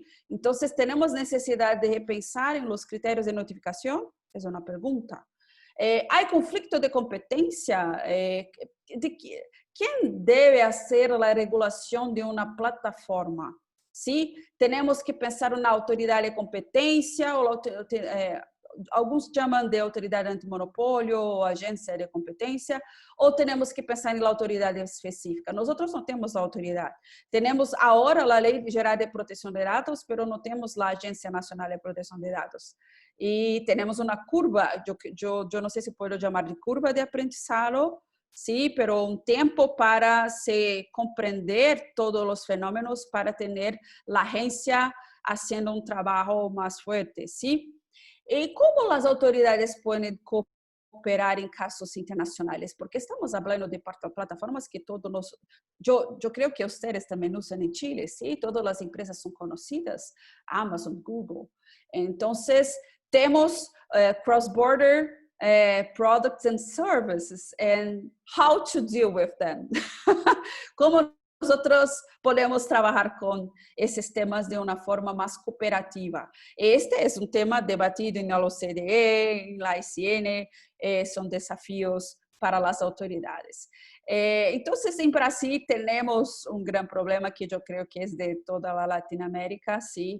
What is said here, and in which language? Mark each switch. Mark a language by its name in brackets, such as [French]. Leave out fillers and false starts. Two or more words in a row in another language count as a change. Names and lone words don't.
[Spanish] Entonces, ¿tenemos necesidad de repensar en los criterios de notificación? Es una pregunta. ¿Hay conflicto de competencia? ¿Quién debe hacer la regulación de una plataforma? ¿Sí? Tenemos que pensar en una autoridad de competencia, [Portuguese] o alguns chamam de autoridade antimonopólio ou agência de competência, ou temos que pensar em autoridade específica. Nós não temos a autoridade. Temos agora a Lei Geral de Proteção de Dados, mas não temos a Agência Nacional de Proteção de Dados. E temos uma curva, eu não sei se posso chamar de curva de aprendizado, [Spanish] sí, pero un tiempo para se comprender todos los fenómenos, para tener la agencia haciendo un trabajo más fuerte, ¿sí? ¿Y cómo las autoridades pueden cooperar en casos internacionales? Porque estamos hablando de plataformas que todos los... Yo creo que ustedes también usan en Chile, ¿sí? Todas las empresas son conocidas, Amazon, Google. Entonces, tenemos [English] cross-border products and services, and how to deal with them. [Spanish] Como nosotros podemos trabajar con esos temas de una forma más cooperativa. Este es un tema debatido en la OCDE, en la ICN, son desafíos para las autoridades. Entonces, en Brasil tenemos un gran problema que yo creo que es de toda la Latinoamérica, ¿sí?